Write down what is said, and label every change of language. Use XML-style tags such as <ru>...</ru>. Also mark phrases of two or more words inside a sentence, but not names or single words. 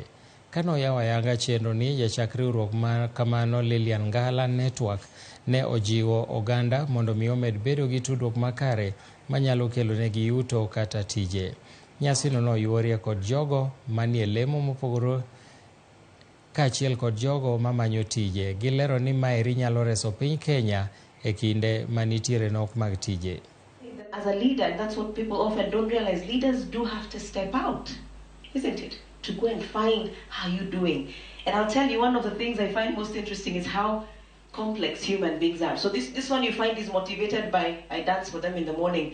<luo>Kano yawo ayanga chenro ni, jachak riwruok ma kamano Lillian Ngala Network ne ojiwo oganda mondo mi omed bedo gi tudruok makare manyalo kelo negi yuto kata tije. Nyasino noyuorie kod jogo manie lemo mopogore kaachiel kod jogo mamanyo tije. Gilero ni maeri nyalo reso piny Kenya e kinde manitiere nok mag tije.</luo> <en>As a leader, and that's what people often don't realize, leaders do have to step out, isn't it? To go and find how you're doing. And I'll tell you, one of the things I find most interesting is how complex human beings are. So this one you find is motivated by, I dance for them in the morning.</en>